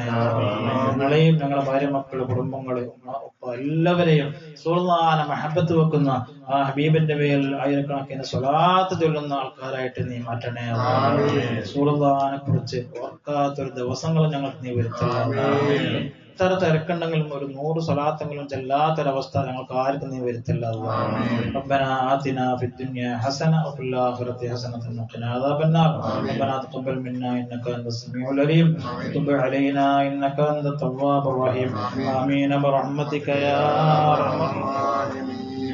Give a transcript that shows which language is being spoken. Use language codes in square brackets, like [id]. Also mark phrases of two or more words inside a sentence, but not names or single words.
[ml] ഞങ്ങളെയും ഞങ്ങളുടെ ഭാര്യ മക്കള് കുടുംബങ്ങളെയും എല്ലാവരെയും സുൽത്താന മഹബത്ത് വെക്കുന്ന ആ ഹബീബിന്റെ മേൽ ആയിരക്കണക്കിന് സ്വലാത്ത് ചൊല്ലുന്ന ആൾക്കാരായിട്ട് നീ മാറ്റണേ. സുൽത്താനെ കുറിച്ച് ഓർക്കാത്തൊരു ദിവസങ്ങൾ ഞങ്ങൾക്ക് നീ വരുത്തണേ. എത്ര തിരക്കുണ്ടെങ്കിലും ഒരു 100 സ്വലാത്തെങ്കിലും ചെല്ലാത്തൊരവസ്ഥ ഞങ്ങൾക്ക് ആർക്കും നീ വരുത്തില്ല. [ar] ربنا آتنا في الدنيا حسنة وفي الآخرة حسنة وقنا عذاب النار. ربنا تقبل منا إنك أنت السميع العليم وتب علينا إنك أنت التواب الرحيم. آمين برحمتك يا أرحم الراحمين.